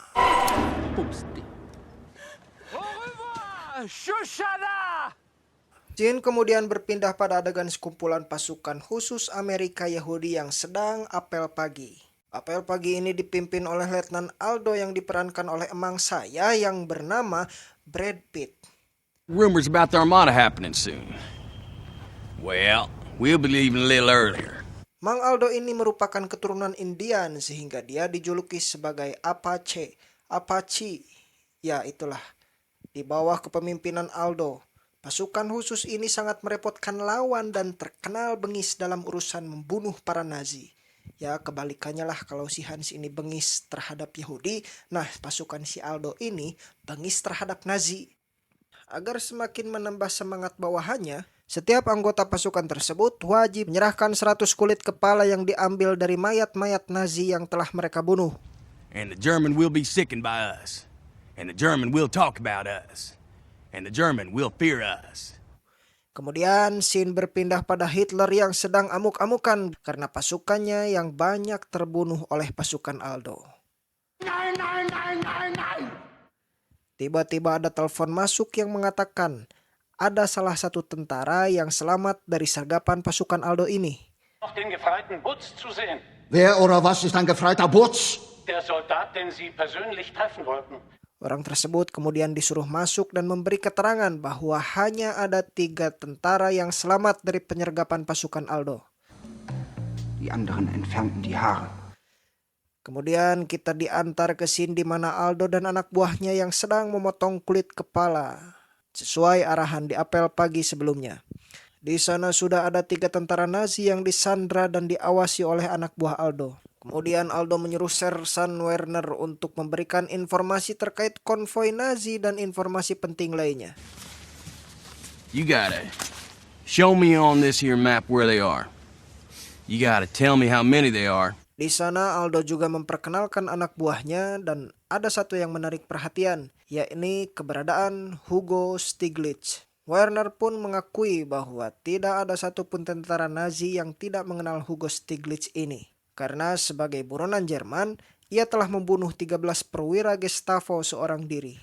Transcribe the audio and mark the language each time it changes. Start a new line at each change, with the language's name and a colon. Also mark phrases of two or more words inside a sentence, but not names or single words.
Indonesian: Scene kemudian berpindah pada adegan sekumpulan pasukan khusus Amerika Yahudi yang sedang apel pagi. Apel pagi ini dipimpin oleh Letnan Aldo yang diperankan oleh emang saya yang bernama Brad Pitt.
English: Rumors about the Armada happening soon. Well, we'll be leaving a little earlier.
Indonesian: Mang Aldo ini merupakan keturunan Indian sehingga dia dijuluki sebagai Apache. Apache, ya itulah. Di bawah kepemimpinan Aldo, pasukan khusus ini sangat merepotkan lawan dan terkenal bengis dalam urusan membunuh para Nazi. Ya kebalikannya lah, kalau si Hans ini bengis terhadap Yahudi, nah pasukan si Aldo ini bengis terhadap Nazi. Agar semakin menambah semangat bawahannya, setiap anggota pasukan tersebut wajib menyerahkan 100 kulit kepala yang diambil dari mayat-mayat Nazi yang telah mereka bunuh.
English: And the German will be sickened by us. And the German will talk about us. And the German will fear us.
Indonesian: Kemudian scene berpindah pada Hitler yang sedang amuk-amukan karena pasukannya yang banyak terbunuh oleh pasukan Aldo. Tiba-tiba ada telepon masuk yang mengatakan ada salah satu tentara yang selamat dari sergapan pasukan Aldo ini.
German: Den gefreiten Butz zu sehen. Wer oder was ist ein gefreiter Butz? Der Soldat, den Sie persönlich treffen wollten.
Indonesian: Orang tersebut kemudian disuruh masuk dan memberi keterangan bahwa hanya ada 3 tentara yang selamat dari penyergapan pasukan Aldo.
German: Die anderen entfernten die Haare.
Indonesian: Kemudian kita diantar ke scene di mana Aldo dan anak buahnya yang sedang memotong kulit kepala, sesuai arahan di apel pagi sebelumnya. Di sana sudah ada 3 tentara Nazi yang disandra dan diawasi oleh anak buah Aldo. Kemudian Aldo menyuruh Sersan Werner untuk memberikan informasi terkait konvoi Nazi dan informasi penting lainnya.
English: You gotta show me on this here map where they are. You gotta tell me how many they are.
Indonesian: Di sana Aldo juga memperkenalkan anak buahnya dan ada satu yang menarik perhatian, yakni keberadaan Hugo Stiglitz. Werner pun mengakui bahwa tidak ada satupun tentara Nazi yang tidak mengenal Hugo Stiglitz ini. Karena sebagai buronan Jerman, ia telah membunuh 13 perwira Gestapo seorang diri.